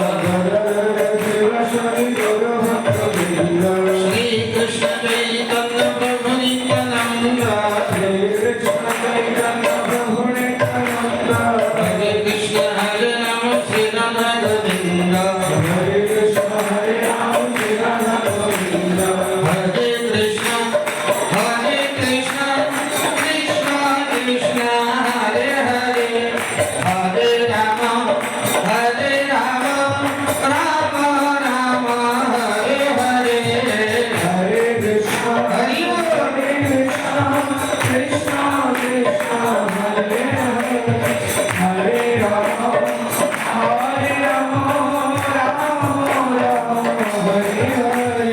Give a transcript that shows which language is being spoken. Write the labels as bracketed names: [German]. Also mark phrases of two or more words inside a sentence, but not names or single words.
[Sanskrit] শ্রী কৃষ্ণ চৈতন্য প্রভু নিত্যানন্দ হরে কৃষ্ণ হরে রাম শ্রী রাধা গোবিন্দ হরে কৃষ্ণ কৃষ্ণ কৃষ্ণ হরে হরে হরে রাম রাম রাম হরে হরে Hare Krishna, হরি Hare Krishna, Krishna Krishna, Hare Hare, Hare Rama, Hare Rama, Rama Rama, Hare Hare.